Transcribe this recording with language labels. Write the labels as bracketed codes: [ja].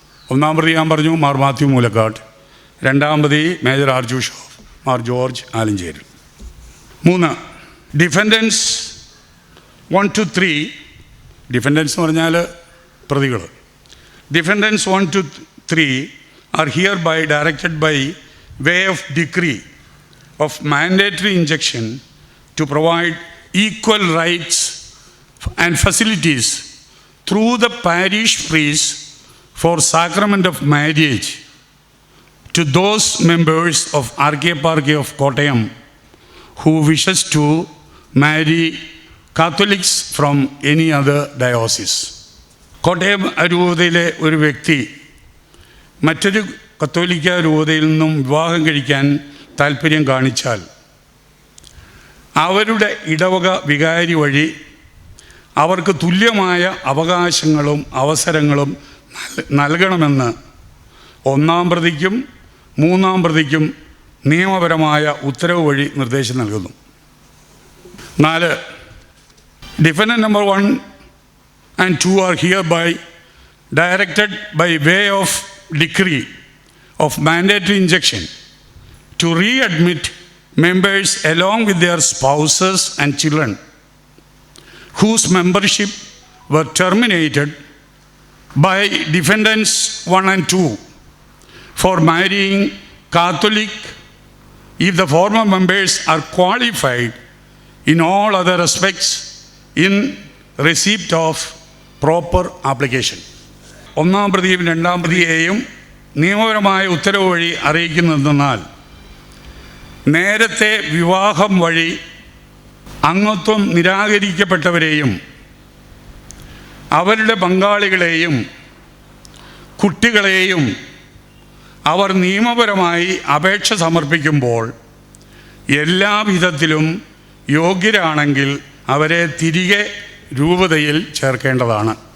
[ml] 1-ാം പ്രതി ഞാൻ പറഞ്ഞു മാർ മാത്യു മൂലക്കാട്ട്, 2-ാം പ്രതി major arch bishop Mar George Alencherry. 3, defendants 1 to 3, defendants എന്ന് പറഞ്ഞാൽ പ്രതികൾ. [en] Defendants 1 to 3 are hereby directed by way of decree of mandatory injunction to provide equal rights and facilities through the parish priest for sacrament of marriage to those members of Archieparchy of Kottayam who wishes to marry Catholics from any other diocese. [ml] Kottayam രൂപതയിലെ ഒരു വ്യക്തി മറ്റൊരു കത്തോലിക്ക രൂപതയിൽ നിന്നും വിവാഹം കഴിക്കാൻ താല്പര്യം കാണിച്ചാൽ അവരുടെ ഇടവക വികാരി വഴി അവർക്ക് തുല്യമായ അവകാശങ്ങളും അവസരങ്ങളും നൽകണമെന്ന് 1-ാം പ്രതിക്കും 3-ാം പ്രതിക്കും നിയമപരമായ ഉത്തരവ് വഴി നിർദ്ദേശം നൽകുന്നു. [en] 4, Defendant number 1 and 2 are hereby directed by way of decree of mandatory injunction to readmit members along with their spouses and children whose membership were terminated by defendants 1 and 2 for marrying Catholic if the former members are qualified in all other respects in receipt of proper application. [ml] 1-ാം പ്രതിയും 2-ാം പ്രതിയെയും നിയമപരമായ ഉത്തരവ് വഴി അറിയിക്കുന്നതെന്നാൽ നേരത്തെ വിവാഹം വഴി അംഗത്വം നിരാകരിക്കപ്പെട്ടവരെയും അവരുടെ പങ്കാളികളെയും കുട്ടികളെയും അവർ നിയമപരമായി അപേക്ഷ സമർപ്പിക്കുമ്പോൾ എല്ലാ വിധത്തിലും യോഗ്യരാണെങ്കിൽ അവരെ തിരികെ രൂപതയിൽ ചേർക്കേണ്ടതാണ്.